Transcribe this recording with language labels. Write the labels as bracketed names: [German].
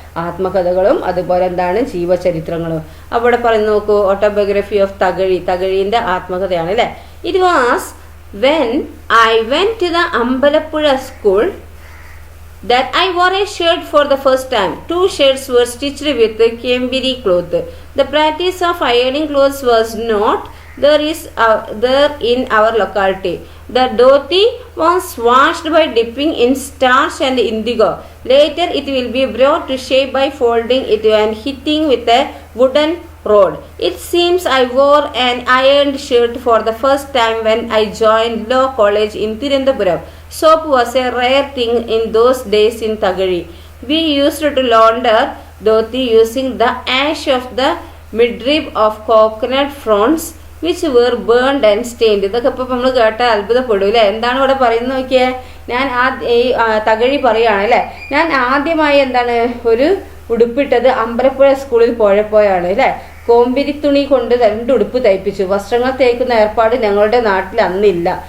[Malayalam] ആത്മകഥകളും അതുപോലെ എന്താണ് ജീവചരിത്രങ്ങളും. അവിടെ പറയുന്ന നോക്കൂ, ഓട്ടോബയോഗ്രഫി ഓഫ് തകഴിന്റെ ആത്മകഥയാണ് അല്ലേ. [English] It was when I went to the Ambalappuzha school that I wore a shirt for the first time. 2 shirts were stitched with Kembiri cloth. The practice of ironing clothes was not there in our locality. The dhoti was washed by dipping in starch and indigo. Later it will be brought to shape by folding it and hitting with a wooden rod. It seems I wore an ironed shirt for the first time when I joined Law College in Thiruvananthapuram. Soap was a rare thing in those days in Thagari. We used to launder dhoti using the ash of the midrib of coconut fronds which were burned and stained. [Malayalam] ഇതൊക്കെ ഇപ്പം നമ്മൾ കേട്ടാൽ അത്ഭുതപ്പെടും അല്ലേ. എന്താണ് ഇവിടെ പറയുന്നത് നോക്കിയേ. ഞാൻ തകഴി പറയുകയാണ് അല്ലേ. ഞാൻ ആദ്യമായി എന്താണ് ഒരു ഉടുപ്പിട്ടത് അമ്പലപ്പുഴ സ്കൂളിൽ പോയപ്പോഴാണ് അല്ലേ. കോമ്പിരിത്തുണി കൊണ്ട് 2 ഉടുപ്പ് തയ്പ്പിച്ചു. വസ്ത്രങ്ങൾ തേക്കുന്ന ഏർപ്പാട് ഞങ്ങളുടെ നാട്ടിൽ അന്നില്ല.